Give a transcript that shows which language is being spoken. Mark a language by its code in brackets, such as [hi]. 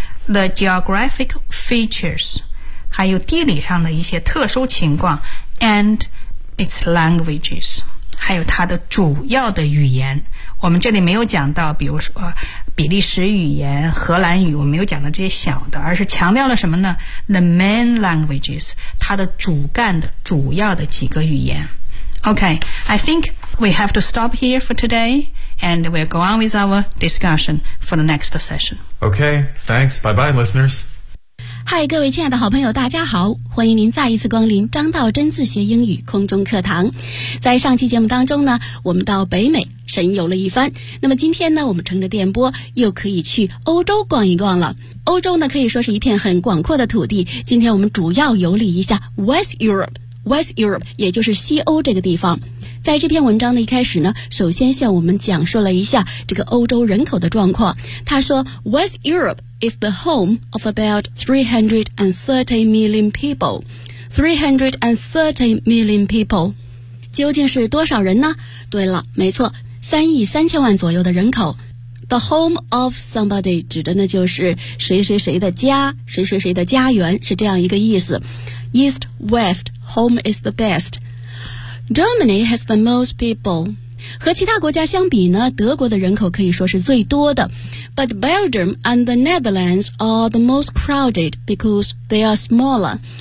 [en] the geographic features, [zh] 还有地理上的一些特殊情况 [en] and its languages, [zh] 还有它的主要的语言。我们这里没有讲到比如说比利时语言、荷兰语，我没有讲到这些小的，而是强调了什么呢？ [en] The main languages, [zh] 它的主干的主要的几个语言。 [en] OK, I think we have to stop here for today and we'll go on with our discussion for the next session. OK, thanks, bye bye listeners. [zh] 嗨，各位亲爱的好朋友，大家好，欢迎您再一次光临张道真自学英语空中课堂。在上期节目当中呢，我们到北美神游了一番，那么今天呢，我们乘着电波又可以去欧洲逛一逛了。欧洲呢，可以说是一片很广阔的土地，今天我们主要游历一下 West Europe, 也就是西欧这个地方。在这篇文章的一开始呢，首先向我们讲述了一下这个欧洲人口的状况。 [en] 他说 West Europe is the home of about 330 million people. 330 million people. [zh] 究竟是多少人呢？对了，没错，3.3亿左右的人口。 [en] The home of somebody [zh] 指的呢就是谁谁谁的家，谁谁谁的家园，是这样一个意思。 [en] East, West, home is the best. Germany has the most people. [zh] 和其他国家相比呢，德国的人口可以说是最多的。 [en] But Belgium and the Netherlands are the most crowded because they are smaller.